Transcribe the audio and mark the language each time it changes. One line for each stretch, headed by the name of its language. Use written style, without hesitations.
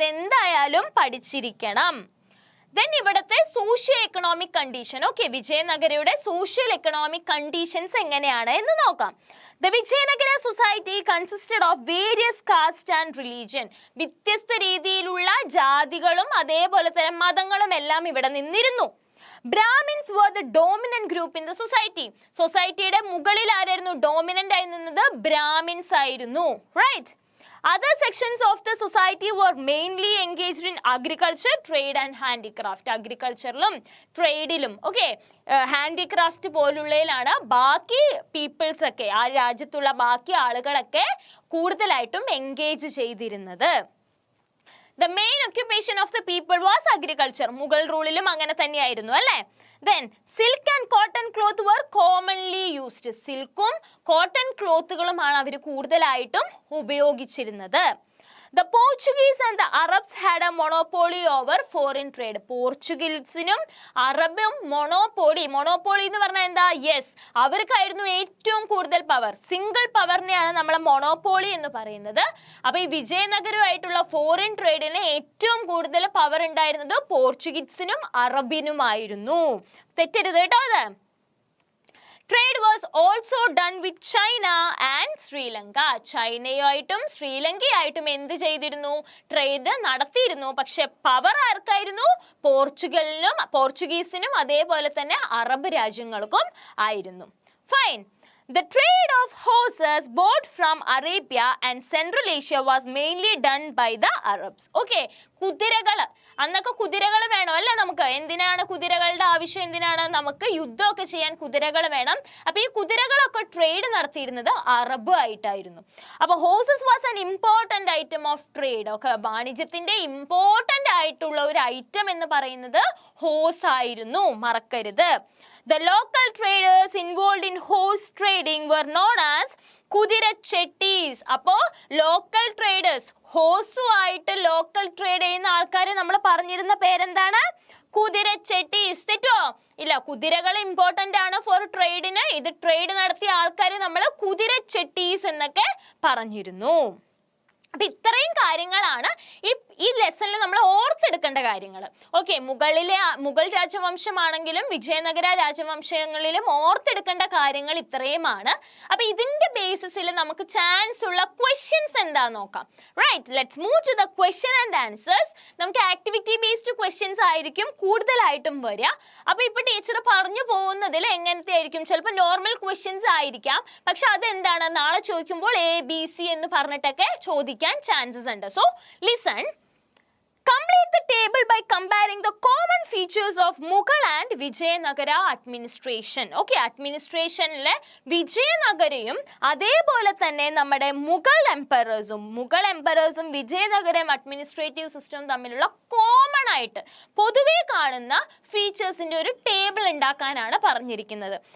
Malayalam: അതെന്തായാലും പഠിച്ചിരിക്കണം. ദെൻ ഇവിടുത്തെ socio economic condition, okay, വിജയനഗരയുടെ social economic conditions എങ്ങനെയാണ് എന്ന് നോക്കാം.
English: The Vijayanagara society consisted of various caste and religion.
Malayalam: വ്യത്യസ്ത രീതിയിലുള്ള ജാതികളും അതേപോലെ തന്നെ മതങ്ങളും എല്ലാം ഇവിടെ നിന്നിരുന്നു.
English: Brahmins were the dominant group in the society.
Malayalam: സൊസൈറ്റിയുടെ മുകളിൽ ആരായിരുന്നു ഡോമിനന്റ് ആയി നിന്നത്? ബ്രാഹ്മിൻസ് ആയിരുന്നു, right.
English: Other sections of the society were mainly engaged in agriculture, trade and handicraft.
Malayalam: അഗ്രികൾച്ചറിലും ട്രേഡിലും okay handicraft പോലുള്ളതിലാണ് ബാക്കി പീപ്പിൾസ് ഒക്കെ, ആ രാജ്യത്തുള്ള ബാക്കി ആളുകളൊക്കെ കൂടുതലായിട്ടും എൻഗേജ് ചെയ്തിരുന്നത്.
English: The main occupation of the people was agriculture.
Malayalam: Mughal റൂളിലും അങ്ങനെ തന്നെയായിരുന്നു അല്ലേ?
English: Then silk and cotton cloth were commonly used.
Malayalam: സിൽക്കും cotton ക്ലോത്തുകളുമാണ് അവർ കൂടുതലായിട്ടും ഉപയോഗിച്ചിരുന്നത്.
English: The Portuguese and the Arabs had a monopoly over foreign trade.
Malayalam: പോർച്ചുഗീസിനും അറബും monopoly എന്ന് പറഞ്ഞാൽ എന്താ? യെസ്, അവർക്കായിരുന്നു ഏറ്റവും കൂടുതൽ പവർ. സിംഗിൾ പവറിനെയാണ് നമ്മൾ മൊണോപോളി എന്ന് പറയുന്നത്. അപ്പൊ ഈ വിജയനഗരമായിട്ടുള്ള ഫോറിൻ ട്രേഡിന് ഏറ്റവും കൂടുതൽ പവർ ഉണ്ടായിരുന്നത് പോർച്ചുഗീസിനും അറബിനുമായിരുന്നു. തെറ്റരുത് കേട്ടോ അത്.
English: Trade was also done with China and Sri Lanka.
Malayalam: ചൈനയുമായിട്ടും ശ്രീലങ്കയായിട്ടും എന്ത് ചെയ്തിരുന്നു? ട്രേഡ് നടത്തിയിരുന്നു. പക്ഷെ പവർ ആർക്കായിരുന്നു? പോർച്ചുഗീസിനും അതേപോലെ തന്നെ അറബ് രാജ്യങ്ങൾക്കും ആയിരുന്നു.
English: Fine. The trade of horses bought from Arabia and Central Asia was mainly done by the Arabs.
Malayalam: Okay, കുതിരകൾ, അന്നൊക്കെ കുതിരകൾ വേണം അല്ലേ നമുക്ക്? എന്തിനാണ് കുതിരകളുടെ ആവശ്യം? എന്തിനാണ്? നമുക്ക് യുദ്ധമൊക്കെ ചെയ്യാൻ കുതിരകൾ വേണം. അപ്പൊ ഈ കുതിരകളൊക്കെ ട്രേഡ് നടത്തിയിരുന്നത് അറബ് ആയിട്ടായിരുന്നു. അപ്പൊ
English: Horses was an important item of trade.
Malayalam: ഒക്കെ വാണിജ്യത്തിന്റെ ഇമ്പോർട്ടന്റ് ആയിട്ടുള്ള ഒരു ഐറ്റം എന്ന് പറയുന്നത് ഹോഴ്സ് ആയിരുന്നു, മറക്കരുത്.
English: The local traders involved in horse trading were known as Kudirachettis.
Malayalam: അപ്പോൾ ലോക്കൽ ട്രേഡേഴ്സ്, ഹോഴ്സുമായിട്ട് ലോക്കൽ ട്രേഡ് ചെയ്യുന്ന ആൾക്കാരെ നമ്മൾ പറഞ്ഞിരുന്ന പേരെന്താണ്? കുതിരച്ചെട്ടീസ്. തെറ്റോ? ഇല്ല, കുതിരകൾ ഇമ്പോർട്ടന്റ് ആണ് ഫോർ ട്രേഡിന്. ഇത് ട്രേഡ് നടത്തിയ ആൾക്കാരെ നമ്മൾ കുതിരച്ചെട്ടീസ് എന്നൊക്കെ പറഞ്ഞിരുന്നു. അപ്പൊ ഇത്രയും കാര്യങ്ങളാണ് ഈ ലെസണിൽ നമ്മൾ ഓർത്തെടുക്കേണ്ട കാര്യങ്ങൾ. ഓക്കെ, മുഗൾ രാജവംശമാണെങ്കിലും വിജയനഗര രാജവംശങ്ങളിലും ഓർത്തെടുക്കേണ്ട കാര്യങ്ങൾ ഇത്രയുമാണ്. അപ്പൊ ഇതിന്റെ ബേസിസിൽ നമുക്ക് ചാൻസ് ഉള്ള ക്വസ്റ്റ്യൻസ് എന്താ നോക്കാം.
English: Right, let's move to the question and answers.
Malayalam: നമുക്ക് ആക്ടിവിറ്റി ബേസ്ഡ് ക്വസ്റ്റ്യൻസ് ആയിരിക്കും കൂടുതലായിട്ടും വരിക. അപ്പൊ ഇപ്പൊ ടീച്ചർ പറഞ്ഞു പോകുന്നതിൽ എങ്ങനത്തെ ആയിരിക്കും? ചിലപ്പോൾ നോർമൽ ക്വസ്റ്റ്യൻസ് ആയിരിക്കാം, പക്ഷെ അതെന്താണ് നാളെ ചോദിക്കുമ്പോൾ ABC എന്ന് പറഞ്ഞിട്ടൊക്കെ ചോദിക്കാം chances ഉണ്ട്.
English: So listen, complete the table by comparing the common features of Mughal and Vijayanagara administration.
Malayalam: Okay, administrationലെ വിജയനഗരയും അതേപോലെ തന്നെ നമ്മുടെ മുഗൾ എംപറേഴ്സും വിജയനഗരം അഡ്മിനിസ്ട്രേറ്റീവ് സിസ്റ്റവും തമ്മിലുള്ള കോമൺ ആയിട്ട് പൊതുവെ കാണുന്ന ഫീച്ചേഴ്സിന്റെ ഒരു ടേബിൾ ഉണ്ടാക്കാനാണ് പറഞ്ഞിരിക്കുന്നത്.